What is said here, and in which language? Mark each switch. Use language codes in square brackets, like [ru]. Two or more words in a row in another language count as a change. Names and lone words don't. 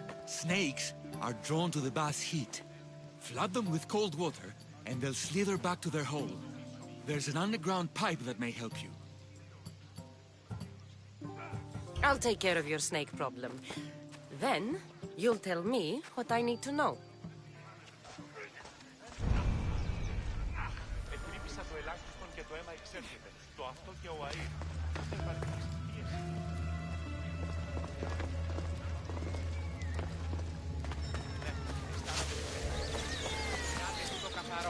[en] Snakes are drawn to the bath's heat. Flood them with cold water, and they'll slither back to their hole. There's an underground pipe that may help you. I'll take care of your snake problem. Then, you'll tell me what I need to know. [el] Ετρύπησα το ελάχιστον και το αίμα εξέρχεται. Το αυτό και ο αήρ. Το καθαρό.